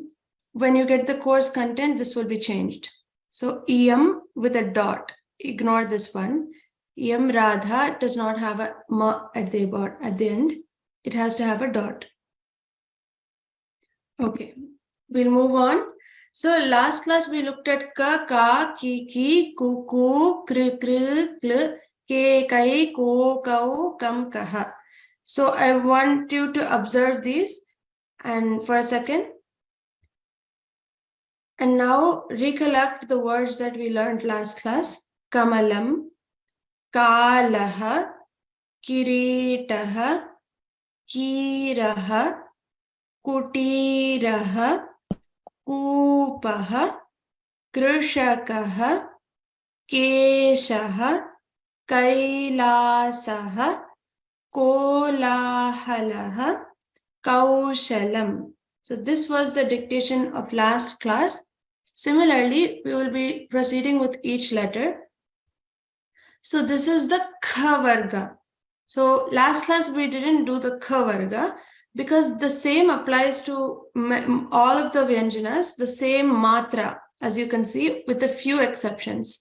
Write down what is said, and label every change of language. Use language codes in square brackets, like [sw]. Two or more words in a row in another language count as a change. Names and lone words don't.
[en] When you get the course content, this will be changed. So, Iyam with a dot. Ignore this one. Iyam Radha does not have a ma at the end. It has to have a dot. Okay, we'll move on. So last class we looked at [sa] क, का, कि, कु, कू, कृ, कॢ, के, कै, को, कौ, कं, कः. [en] So I want you to observe these and for a second. And now recollect the words that we learned last class. [sa] कमलम्, कलहः, किरीटः, कीरः, कुटीरः, कूपः, कृषकः, केशः, कैलासः, कोलाहलः, कौशलम्. [en] So this was the dictation of last class. Similarly, we will be proceeding with each letter. So this is the [sa] ख वर्ग. [en] So last class we didn't do the [sa] ख वर्ग [en] because the same applies to all of the Vyanjanas, the same matra, as you can see, with a few exceptions.